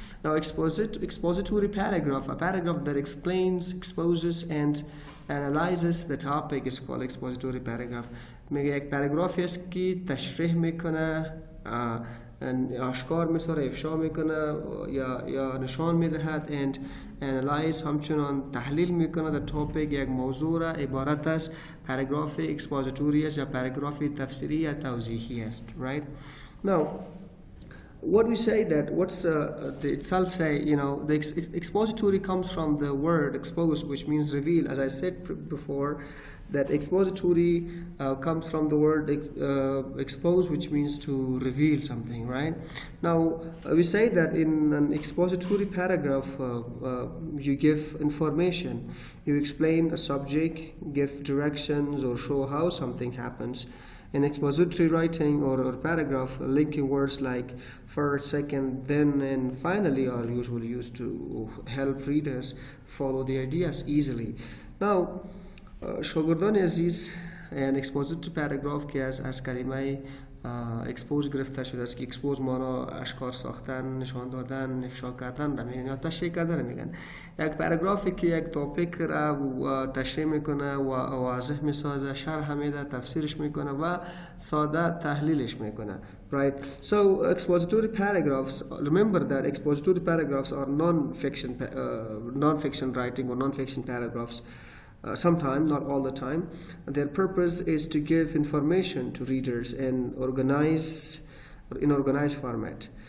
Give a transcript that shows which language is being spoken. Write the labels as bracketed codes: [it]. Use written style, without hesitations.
[en] Now, expository paragraph, a paragraph that explains, exposes, and analyzes the topic is called expository paragraph. [fa] میگه یک پاراگرافی است که تشریح میکنه آشکار می‌سازه، افشا میکنه یا نشان میدهد. [en] and analyze [fa] همچنان تحلیل میکنه [en] the topic [fa] یک موضوع را عبارت از پاراگراف expository است یا پاراگراف تفسیری یا توضیحی است. [en] right now what we say that what's the itself say, the expository comes from the word expose, which means reveal. As I said before, that expository comes from the word expose, which means to reveal something, right? Now we say that in an expository paragraph you give information, you explain a subject, give directions or show how something happens. In expository writing or paragraph, linking words like first, second, then, and finally are usually used to help readers follow the ideas easily. [fa] Now, شاگردان عزیز، [en] an expository paragraph [fa] که از کلمه expose گرفته شده است که expose مانا اشکار ساختن، نشان دادن، افشا کردن را میگن یا تشریح کردن را میگن. یک پاراگرافی که یک توپیک را تشریح میکنه و واضح میسازه، شرح میده، تفسیرش میکنه و ساده تحلیلش میکنه. [en] Right. So expository paragraphs, remember that expository paragraphs are non-fiction writing or non-fiction paragraphs. Sometimes, not all the time. Their purpose is to give information to readers in organized format.